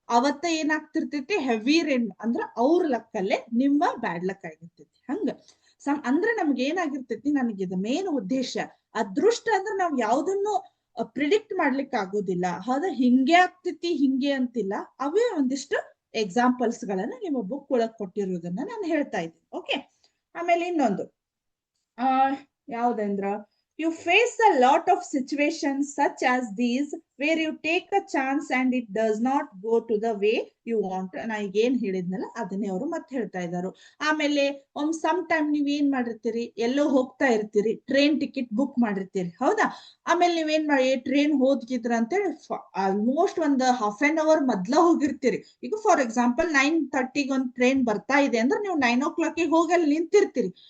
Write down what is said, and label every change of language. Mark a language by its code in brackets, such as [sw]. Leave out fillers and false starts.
[kn] ಅವತ್ತ ಏನಾಗ್ತಿರ್ತೈತಿ, heavy rain, ಅಂದ್ರ ಅವ್ರ ಲಕ್ಕಲ್ಲೇ ನಿಮ್ಮ ಬ್ಯಾಡ್ ಲಕ್ ಆಗಿರ್ತೈತಿ. ಹಂಗ ಅಂದ್ರೆ ನಮ್ಗೆ ಏನಾಗಿರ್ತೈತಿ, ನನಗೆ ಇದು ಮೇನ್ ಉದ್ದೇಶ, ಅದೃಷ್ಟ ಅಂದ್ರೆ ನಾವ್ ಯಾವ್ದನ್ನು ಪ್ರಿಡಿಕ್ಟ್ ಮಾಡ್ಲಿಕ್ಕೆ ಆಗೋದಿಲ್ಲ. ಹೌದಾ? ಹಿಂಗೆ ಆಗ್ತೈತಿ ಹಿಂಗೆ ಅಂತಿಲ್ಲ. ಅವೇ ಒಂದಿಷ್ಟು ಎಕ್ಸಾಂಪಲ್ಸ್ ಗಳನ್ನ ನಿಮ್ಮ ಬುಕ್ ಒಳಗ್ ಕೊಟ್ಟಿರೋದನ್ನ ನಾನು ಹೇಳ್ತಾ ಇದ್ದೀನಿ. ಓಕೆ? ಆಮೇಲೆ ಇನ್ನೊಂದು ಯಾವ್ದಂದ್ರ, [en] you face a lot of situations such as these where you take a chance and it does not go to the way you want. [kn] ನಾ ಈಗ ಏನ್ ಹೇಳಿದ್ನಲ್ಲ ಅದನ್ನೇ ಅವರು ಮತ್ತೆ ಹೇಳ್ತಾ ಇದ್ದಾರೆ. ಆಮೇಲೆ ಸಮ್ ಟೈಮ್ ನೀವ್ ಏನ್ ಮಾಡಿರ್ತೀರಿ, ಎಲ್ಲೋ ಹೋಗ್ತಾ ಇರ್ತೀರಿ, ಟ್ರೈನ್ ಟಿಕೆಟ್ ಬುಕ್ ಮಾಡಿರ್ತೀರಿ. ಹೌದಾ? ಆಮೇಲೆ ನೀವೇನ್ ಮಾಡಿ, ಟ್ರೈನ್ ಹೋದ್ಗಿದ್ರ ಅಂತೇಳಿ ಆಲ್ಮೋಸ್ಟ್ ಒಂದು [en] half an hour [kn] ಮೊದ್ಲ ಹೋಗಿರ್ತೀರಿ. ಈಗ ಫಾರ್ ಎಕ್ಸಾಂಪಲ್ 9:30 ಒಂದು ಟ್ರೈನ್ ಬರ್ತಾ ಇದೆ ಅಂದ್ರೆ ನೀವು 9 o'clock ಹೋಗಿ ಅಲ್ಲಿ ನಿಂತಿರ್ತೀರಿ.